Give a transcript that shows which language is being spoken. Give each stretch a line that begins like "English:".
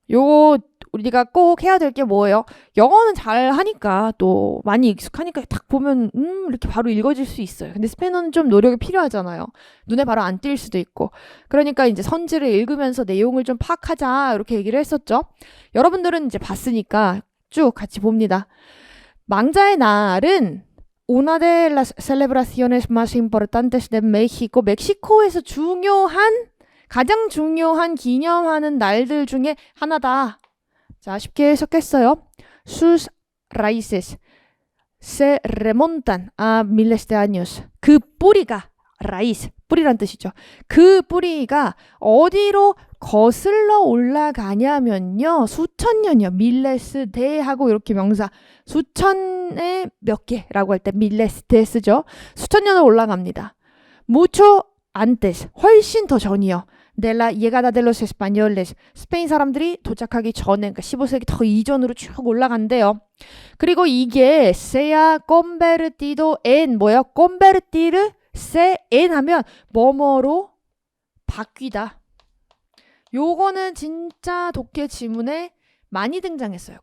Korean: 요거 우리가 꼭 해야 될 게 뭐예요? 영어는 잘 하니까 또 많이 익숙하니까 딱 보면 이렇게 바로 읽어질 수 있어요. 근데 스페인어는 좀 노력이 필요하잖아요. 눈에 바로 안 띌 수도 있고. 그러니까 이제 선지를 읽으면서 내용을 좀 파악하자 이렇게 얘기를 했었죠. 여러분들은 이제 봤으니까 쭉 같이 봅니다. 망자의 날은
Spanish: una de las celebraciones más importantes de México.
Korean: 멕시코에서 가장 중요한 기념하는 날들 중에 하나다. 자, 쉽게 해석했어요.
Spanish: Sus raíces se remontan a miles de años.
Korean: 그 뿌리가 raíz, 뿌리란 뜻이죠. 그 뿌리가 어디로 거슬러 올라가냐면요. 수천 년이요.
Spanish: miles de
Korean: 하고 이렇게 명사 수천에 몇 개라고 할 때 miles de 쓰죠. 수천 년을 올라갑니다.
Spanish: mucho antes,
Korean: 훨씬 더 전이요.
Spanish: de la llegada de los españoles.
Korean: 스페인 사람들이 도착하기 전에, 그러니까 15세기 더 이전으로 쭉 올라간대요. 그리고 이게
Spanish: sea convertido en
Korean: 뭐예요?
Spanish: convertirse en
Korean: 하면 뭐뭐로 바뀌다. 요거는 진짜 독해 지문에 많이 등장했어요.